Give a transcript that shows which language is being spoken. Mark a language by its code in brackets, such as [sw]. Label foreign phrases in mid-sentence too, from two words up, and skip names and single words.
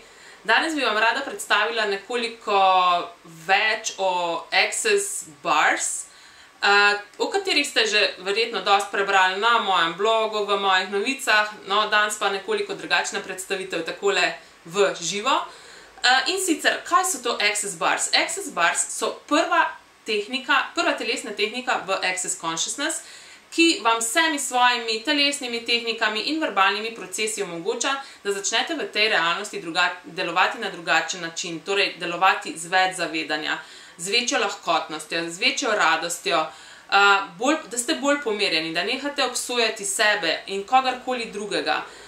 [sl] Danes bi vam rada predstavila nekoliko več o Access Bars, o katerih ste že verjetno dosti prebrali na mojem blogu, v mojih novicah, no danes pa nekoliko drugačna predstavitev takole v živo. In sicer, kaj so to Access Bars? Access Bars so prva telesna tehnika v Access Consciousness, ki vam vsemi svojimi telesnimi tehnikami in verbalnimi procesi omogoča, da začnete v tej realnosti delovati na drugačen način, torej delovati z več zavedanja, z večjo lahkotnostjo, z večjo radostjo, da ste bolj pomirjeni, da nehate obsojati sebe in kogarkoli drugega.